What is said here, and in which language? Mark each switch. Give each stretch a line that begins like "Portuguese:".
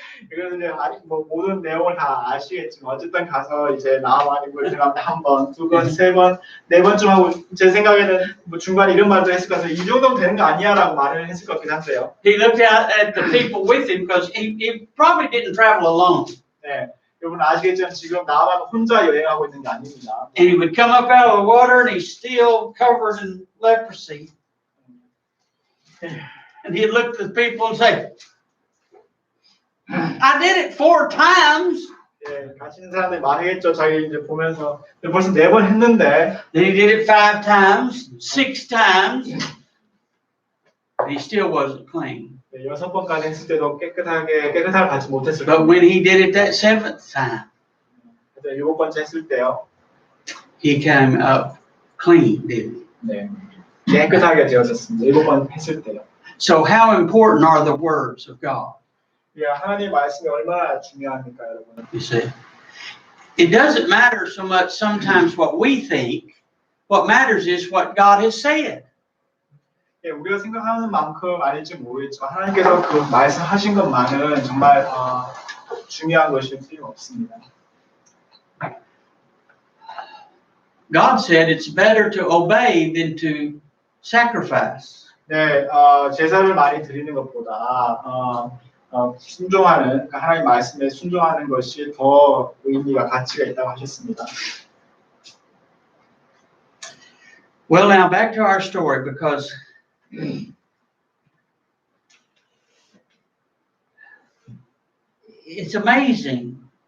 Korean: 그래서 이제 뭐 모든 내용을 다 아시겠지만 어쨌든 가서 이제 나와만이 물 들어가면 1번, 2번, 3번, 4번쯤 하고 제 생각에는 뭐 중간에 이런 말도 했을 것 같아요. 이 정도면 되는 거 아니야라고 말을 했을 것 같긴 한데요.
English: He looked out at the people with him because he probably didn't travel alone.
Korean: 네, 여러분 아시겠지만 지금 나만 혼자 여행하고 있는 게 아닙니다.
English: And he would come up out of the water and he's still covered in leprosy. And he'd look at the people and say, I did it 4 times.
Korean: 예, 같이 있는 사람들이 말하겠죠. 자기 이제 보면서 벌써 4번 했는데.
English: Then he did it 5 times, 6 times. And he still wasn't clean.
Korean: 네, 6번까지 했을 때도 깨끗함을 받지 못했을
English: But
Korean: 거예요.
English: when he did it that 7th time,
Korean: 7번째 했을 때요.
English: he came up clean, didn't he?
Korean: 네, 깨끗하게 되어졌습니다. 7번 했을 때요.
English: So how important are the words of God?
Korean: 예, 하나님 말씀이 얼마나 중요합니까, 여러분?
English: You see, it doesn't matter so much sometimes what we think. What matters is what God has said.
Korean: 예, 우리가 생각하는 만큼 아닐지 모르겠지만 하나님께서 그 말씀하신 것만은 정말 중요한 것이 틀림없습니다.
English: God said it's better to obey than to sacrifice.
Korean: 네, 제사를 많이 드리는 것보다 순종하는, 그러니까 하나님 말씀에 순종하는 것이 더 의미가 가치가 있다고 하셨습니다.
English: Well, now back to our story because it's amazing.